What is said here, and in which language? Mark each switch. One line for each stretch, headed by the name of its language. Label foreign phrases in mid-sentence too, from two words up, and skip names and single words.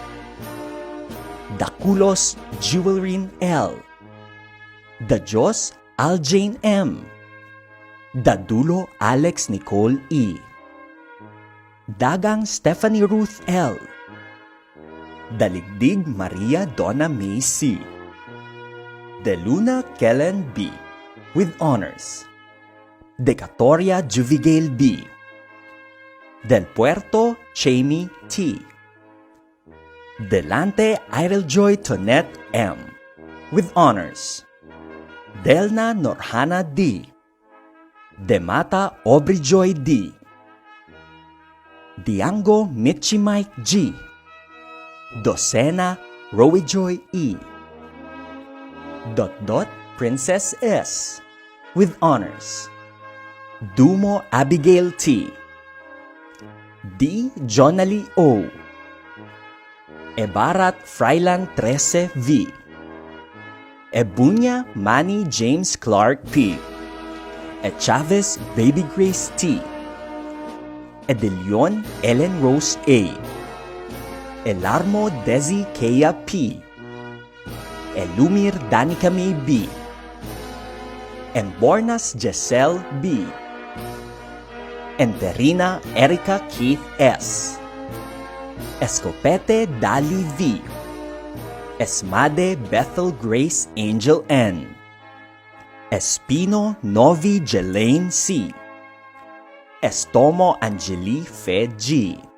English: Dakulos Jewelrin L. Dajos Aljane M. Dadulo Alex Nicole E. Dagang Stephanie Ruth L. Daligdig Maria Donna May C. De Luna Kellen B. with honors. Decatoria Juvigale B. Del Puerto Chamey T. Delante Ideljoy Tonette M. with honors. Delna Norhana D. Demata Aubreyjoy D. Diango Mitchie Mike G. Docena Rowyjoy E. Princess S. with honors. Dumo Abigail T. D. Jonalie O. Ebarat Frylan 13 V. Ebunya Manny James Clark P. Chavez Baby Grace T. Edelion Ellen Rose A. Elarmo Desi Kea P. Elumir Danica May B. Embornas Giselle B. Enterina Erica Keith S. Escopete Dali V. Esmade Bethel Grace Angel N. Espino Novi Jelaine C. Estomo Angeli Fe G.